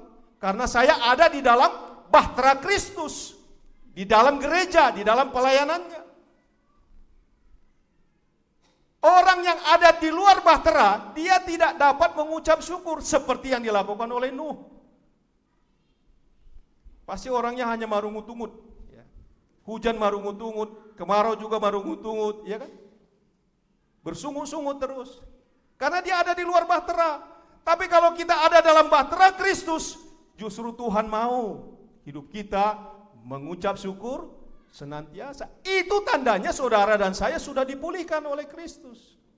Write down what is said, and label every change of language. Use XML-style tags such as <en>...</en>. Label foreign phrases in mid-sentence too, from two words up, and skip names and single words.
<id>Karena saya ada di dalam bahtera Kristus, di dalam gereja, di dalam pelayanannya. Orang yang ada di luar bahtera, dia tidak dapat mengucap syukur seperti yang dilakukan oleh Nuh. Pasti orangnya hanya marungut-ungut. Ya. Hujan marungut-ungut, kemarau juga marungut-ungut, ya kan? Bersungut-sungut terus. Karena dia ada di luar bahtera. Tapi kalau kita ada dalam bahtera Kristus, justru Tuhan mau hidup kita mengucap syukur senantiasa. Itu tandanya saudara dan saya sudah dipulihkan oleh Kristus.</id>